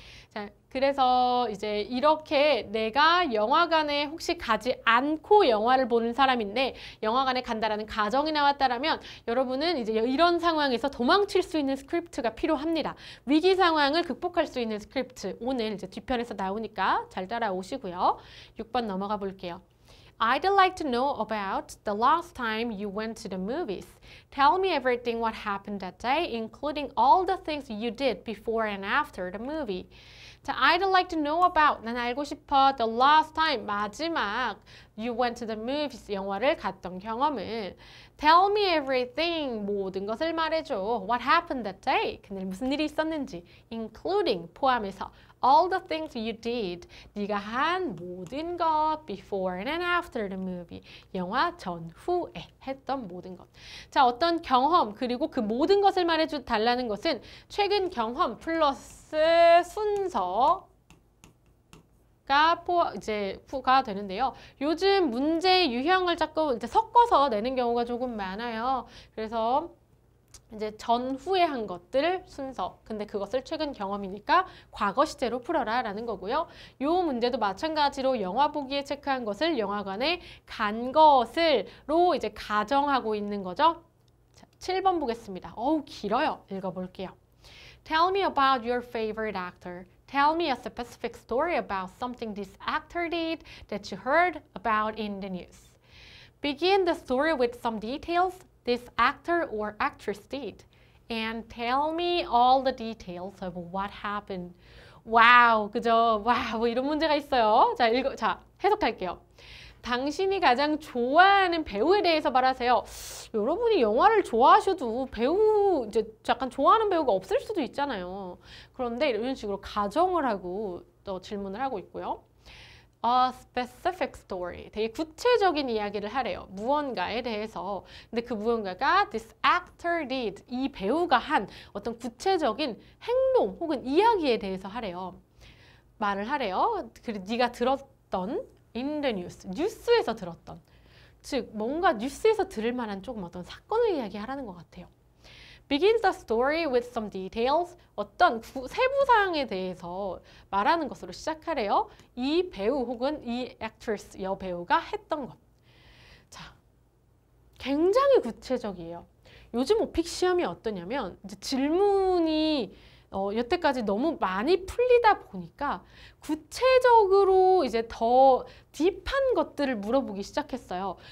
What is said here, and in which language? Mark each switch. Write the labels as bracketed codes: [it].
[ko] 자, 그래서 이제 이렇게 내가 영화관에 혹시 가지 않고 영화를 보는 사람인데 영화관에 간다라는 가정이 나왔다라면 여러분은 이제 이런 상황에서 도망칠 수 있는 스크립트가 필요합니다. 위기 상황을 극복할 수 있는 스크립트. 오늘 이제 뒤편에서 나오니까 잘 따라오시고요. 6번 넘어가 볼게요. [en] I'd like to know about the last time you went to the movies. Tell me everything what happened that day, including all the things you did before and after the movie. 자, I'd like to know about, [ko] 난 알고 싶어, [en] the last time, 마지막, you went to the movies, [ko] 영화를 갔던 경험을. [en] Tell me everything, [ko] 모든 것을 말해줘. [en] What happened that day? [ko] 그날 무슨 일이 있었는지. Including, 포함해서. [en] All the things you did, [ko] 네가 한 모든 것 [en] before and after the movie, [ko] 영화 전후에 했던 모든 것. 자, 어떤 경험 그리고 그 모든 것을 말해줘 달라는 것은 최근 경험 플러스 순서가 가 되는데요. 요즘 문제 유형을 자꾸 이제 섞어서 내는 경우가 조금 많아요. 그래서 이제 전후에 한 것들 순서. 근데 그것을 최근 경험이니까 과거 시제로 풀어라 라는 거고요. 이 문제도 마찬가지로 영화 보기에 체크한 것을 영화관에 간 것을로 이제 가정하고 있는 거죠. 자, 7번 보겠습니다. 어우, 길어요. 읽어볼게요. [en] Tell me about your favorite actor. Tell me a specific story about something this actor did that you heard about in the news. Begin the story with some details this actor or actress did. And tell me all the details of what happened. [ko] 와우, 그죠? 와, 뭐 이런 문제가 있어요. 자, 해석할게요. 당신이 가장 좋아하는 배우에 대해서 말하세요. 여러분이 영화를 좋아하셔도 배우, 이제 약간 좋아하는 배우가 없을 수도 있잖아요. 그런데 이런 식으로 가정을 하고 또 질문을 하고 있고요. [en] A specific story. [ko] 되게 구체적인 이야기를 하래요. 무언가에 대해서. 근데 그 무언가가 [en] this actor did. [ko] 이 배우가 한 어떤 구체적인 행동 혹은 이야기에 대해서 하래요. 말을 하래요. 그리고 네가 들었던 [en] in the news. [ko] 뉴스에서 들었던. 즉 뭔가 뉴스에서 들을 만한 조금 어떤 사건을 이야기하라는 것 같아요. [en] Begins the story with some details. [ko] 어떤 세부 사항에 대해서 말하는 것으로 시작하래요. 이 배우 혹은 이 actress, 여배우가 했던 것. 자, 굉장히 구체적이에요. 요즘 오픽 시험이 어떠냐면 이제 질문이 여태까지 너무 많이 풀리다 보니까 구체적으로 이제 더 딥한 것들을 물어보기 시작했어요.